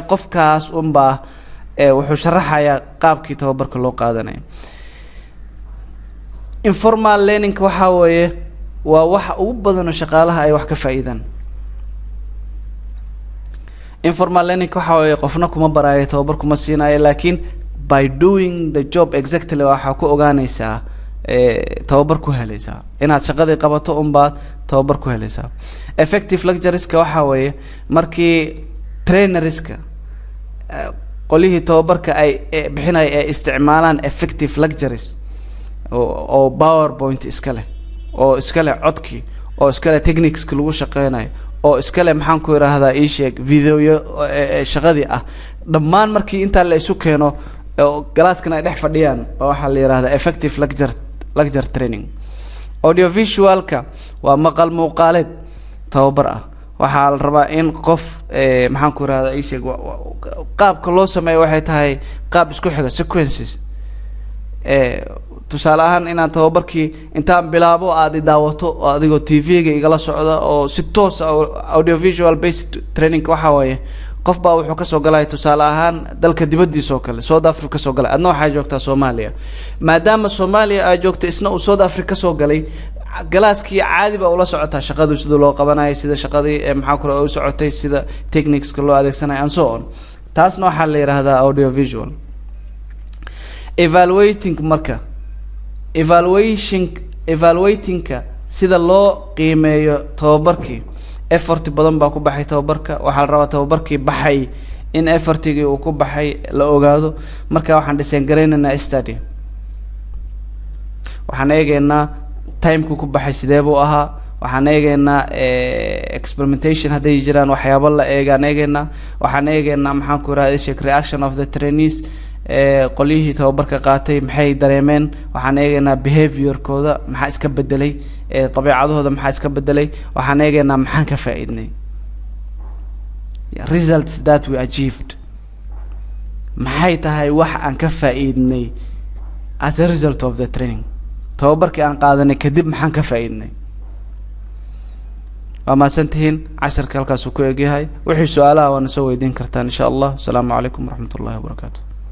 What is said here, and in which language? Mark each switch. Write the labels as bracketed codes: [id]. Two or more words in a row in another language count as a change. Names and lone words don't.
[so] qofkaas unbaa wuxuu sharaxayaa qaabkii tababarka loo qaadanayo. [en] informal learning [so] waxa weeye waa waxa ugu badan oo shaqaalaha ay wax ka faa'iidaan. [en] informal learning [so] waxa weeye qofna kuma baraayo, tababar kuma siinayo, laakiin [en] by doing the job exactly [so] waxaa ku ogaanaysaa tababar ku helaysaa. inaad shaqadii qabato unbaad tababar ku helaysaa. [en] effective lectureska [so] waxa weeye markii trainerska qolihii tababarka ay bixinay ay isticmaalaan [en] effective lectures [so] oo powerpoint iska leh, oo iska leh codkii, oo iska leh techniques lagu shaqeynayo, oo iska leh maxaan ku yiraahdaa ii sheeg video shaqadii ah. dhammaan markii inta la isu keeno galaaskan ay dhex fadhiyaan waxa la yiraahdaa [en] effective lecture training. [so] audiovisualka waa maqal muuqaaleed tababar ah. waxaa la rabaa in qof maxaan ku yiraahdaa ii sheeg qaabka loo sameeyo waxay tahay qaab isku xiga sequences. tusaale ahaan inaan tababarkii intaan bilaabo aad daawato oo adigoo TV-ga igala socda oo si toos [en] audiovisual based training [so] waxa weeye qof baa wuxuu ka soo galay tusaale ahaan dalka dibadiisa oo kale South Africa ka soo galay, adna waxay joogtaa Soomaaliya. maadaama Soomaaliya ay joogto isna uu South Africa ka soo galay, galaaskii caadi baa ula socotaa shaqadu sida loo qabanayo, sida shaqadii maxaa kale oo socotay, sida techniques loo adeegsanayo [en] and so on. [so] taasna waxaa la yiraahdaa audiovisual. evaluatingka sida loo qiimeeyo tababarkii. effort badan baa ku baxay tababarka, waxaa la rabaa tababarkii baxay in effortigii uu ku baxay la ogaado. marka waxaan design gareynaynaa study, waxaan eegaynaa timeka ku baxay sidee buu ahaa, waxaan eegaynaa experimentation hadday jiraan waxyaabo la eegaynaa, waxaan eegaynaa maxaan ku yiraahdaa [en] reaction of the trainees, [so] qolihii tababarka qaatay maxay dareemeen, waxaan eegaynaa behaviorkooda maxaa iska bedelay, dabeecadahooda maxaa iska bedelay, waxaan eegaynaa maxaan ka faa'iidnay, [en] results that we achieved, [so] maxay tahay wax aan ka faa'iidnay [en] as a result of the training. [so] tababarkii aan qaadanay kadib maxaan ka faa'iidnay. waa mahadsantihiin. casharka halkaas uu ku egyahay. wixii su'aalaha waana soo weydiin kartaan [ar] إن شاء الله. السلام عليكم ورحمة الله وبركاته.